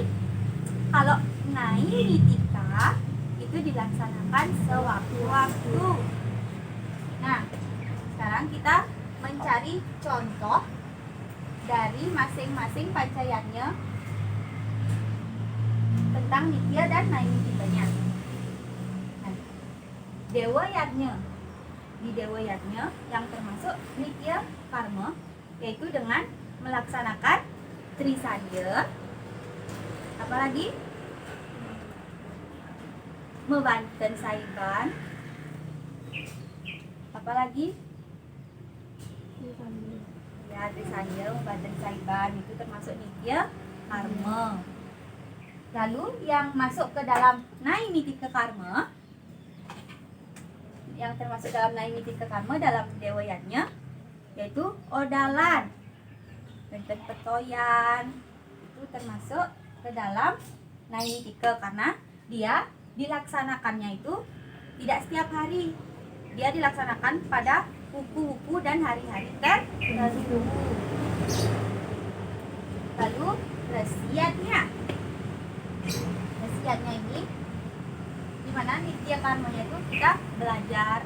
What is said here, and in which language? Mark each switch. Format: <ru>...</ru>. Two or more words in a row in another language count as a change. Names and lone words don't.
<id>Kalau naimittika itu dilaksanakan sewaktu-waktu. Nah, sekarang kita mencari contoh dari masing-masing pancayatnya tentang nitya dan naimittikanya. Nah, dewa yatnya, di dewa yatnya yang termasuk nitya karma, yaitu dengan melaksanakan trisandya, apalagi membanten saiban, apalagi ya trisandya, membanten saiban itu termasuk nitya karma. Lalu yang masuk ke dalam naimittika karma, yang termasuk dalam naimittika karma dalam dewa yatnya yaitu odalan, benten petoyan, itu termasuk ke dalam naimittika karena dia dilaksanakannya itu tidak setiap hari. Dia dilaksanakan pada wuku-wuku dan hari-hari tertentu. Lalu resiatnya ini di mana nitya karmanya itu kita belajar.</id>